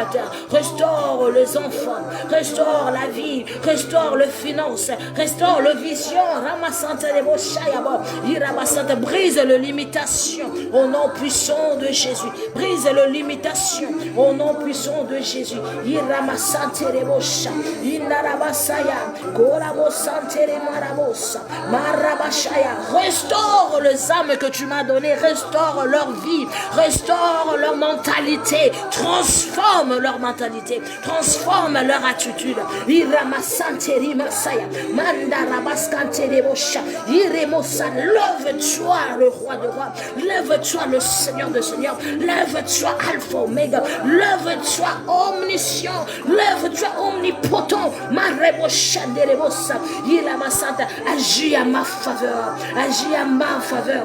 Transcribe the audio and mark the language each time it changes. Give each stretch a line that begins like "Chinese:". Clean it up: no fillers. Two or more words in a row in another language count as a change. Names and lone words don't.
French: Restaure les enfants. Restaure la vie. Restaure le finance. Restaure le vision. Ramasanta de Boshayabo. Irabasanta. Brise le limitation. Au nom puissant de Jésus. Brise le limitation. Au nom puissant de Jésus. Iramasante de Bosha. Inarabasaya. Korabosante de Marabosa. Marabashaya. Restaure les âmes que tu m'as données. Restaure leur vie. Restaure leur mentalité. Transforme leur mentalité. Transforme leur attitude. Iramasanteri Masaya. Mandarabaskanteri Bosha. Iremosa. Lève-toi, le roi de rois. Lève-toi, le Seigneur de seigneurs. Lève-toi, Alpha Omega. Lève-toi, omniscient. Lève-toi, omnipotent. Marebosha derebosa. Iramasanta. Agis à ma faveur. Agis à ma faveur.